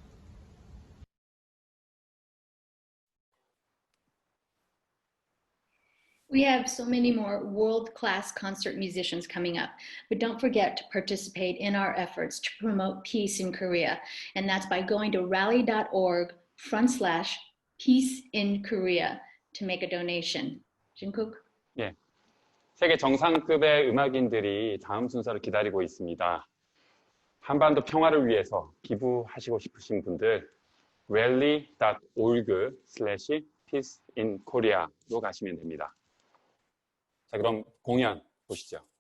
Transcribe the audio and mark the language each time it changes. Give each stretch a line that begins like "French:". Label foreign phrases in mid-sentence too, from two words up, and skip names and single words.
English: We have so many more world-class concert musicians coming up, but don't forget to participate in our efforts to promote peace in Korea. And that's by going to rally.org/peace in Korea to make a donation. Jungkook?
Korean: 예, 세계 정상급의 음악인들이 다음 순서를 기다리고 있습니다. 한반도 평화를 위해서 기부하시고 싶으신 분들 rally.org/peaceinkorea로 가시면 됩니다. 자, 그럼 공연 보시죠.